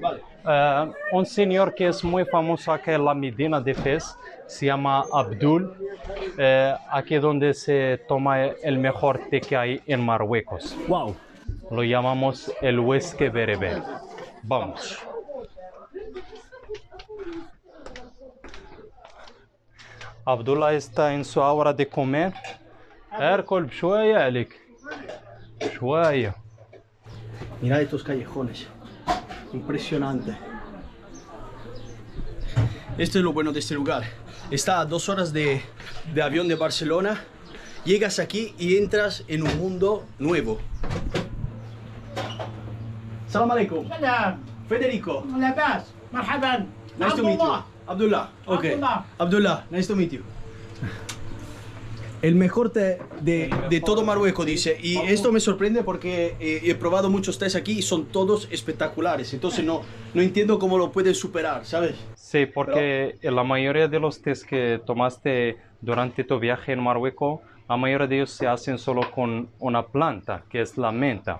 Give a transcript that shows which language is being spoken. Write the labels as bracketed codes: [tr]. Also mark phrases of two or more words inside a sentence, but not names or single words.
[es] Un señor que es muy famoso acá en la Medina de Fez, se llama Abdul, aquí donde se toma el mejor té que hay en Marruecos. Wow. Lo llamamos el whisky bereber. Vamos. Abdullah está en su hora de comer. [ar] اركل بشوية عليك. شوية. [es] Mira estos callejones. Impresionante. Esto es lo bueno de este lugar. Está a 2 horas de avión de Barcelona. Llegas aquí y entras en un mundo nuevo. [ar] سلام عليكم. [es] Salam. Federico. [ar] لاباس مرحبا. [en] Nice to meet you. Abdullah. Okay. Abdullah. Abdullah, nice to meet you. [es] El mejor té de todo Marruecos, dice. Y esto me sorprende porque he probado muchos tés aquí y son todos espectaculares. Entonces no entiendo cómo lo puedes superar, ¿sabes? Sí, porque la mayoría de los tés que tomaste durante tu viaje en Marruecos, la mayoría de ellos se hacen solo con una planta, que es la menta.